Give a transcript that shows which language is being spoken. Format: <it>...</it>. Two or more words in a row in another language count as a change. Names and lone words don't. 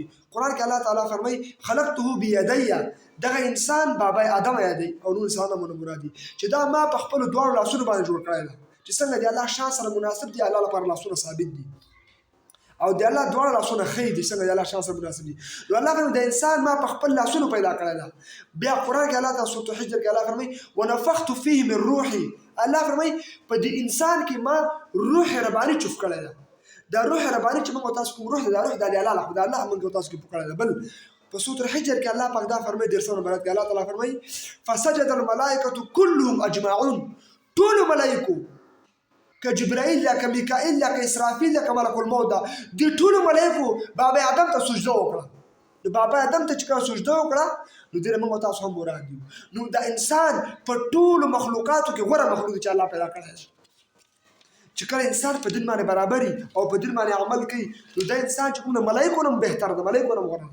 <ps>قرآن کې الله تعالی فرمایي</ps> <ar>خلقته بیدیه،</ar> <ps>دغه انسان بابا آدم یادوي او نور انسانان مراد دي چې دا ما په خپلو دواړو لاسونو باندې جوړ کړی ده. چې څنګه د الله شان سره مناسب دي، الله لپاره لاسونه ثابت دي، او د الله دواړه لاسونه ښه دي څنګه د الله شان سره مناسب دي. نو الله فرمایي د انسان ما په خپل لاسونو پیدا کړی ده. بیا قرآن کې الله تعالی سورة الحجر کې الله فرمایي</ps> <ar>ونفخت فيه من روحي،</ar> <ps>الله فرمایي په دې انسان کې ما روح رباني چوف کړی ده. دا روح رباني چې موږ تاسو کوم روح ده، دا روح د الله له خدای الله موږ تاسو کې پکړی ده. بل په سورة الحجر کې الله پاک دا فرمایي 13 نمبر کې الله تعالی فرمایي</ps> <ar>فسجد الملائکة كلهم اجمعون،</ar> <ps>ټول ملائکو که جبرائیل یا که میکائیل یا که اسرافیل یا که ملک الموت ده، دې ټولو ملایکو بابا آدم ته سجده وکړه. نو بابا آدم ته چې کله سجده وکړه نو دې نه موږ تاسو هم مراد یو. نو د انسان په ټولو مخلوقاتو کې غوره مخلوق دی چې الله پیدا کړی دی. چې کله انسان په دین باندې برابري او په دین باندې عمل کوي نو دا انسان چې کوم د ملایکو نه بهتر ده، ملایکو نه غوره ده.</ps>